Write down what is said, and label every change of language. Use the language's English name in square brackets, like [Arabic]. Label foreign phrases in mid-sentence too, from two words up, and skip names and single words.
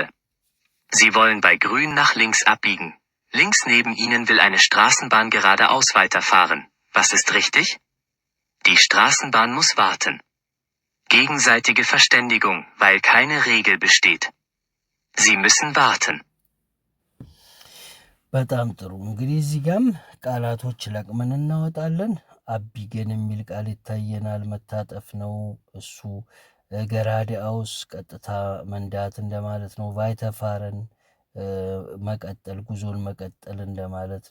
[German] Sie wollen bei Grün nach links abbiegen. Links neben Ihnen will eine Straßenbahn geradeaus weiterfahren. Was ist richtig? Die Straßenbahn muss warten. Gegenseitige Verständigung, weil keine Regel besteht. Sie müssen warten. [Amharic] በጣም ጥሩ። እንግዲህ እዚህ ጋም ቃላቶች ለቅመን እናወጣለን። አቢገን የሚል ቃል ይታየናል። መታጠፍ ነው እሱ። ገራዲአውስ ቀጥታ መንዳት እንደማለት ነው። ቫይተፋረን መቀጠል፣ ጉዞን መቀጠል እንደማለት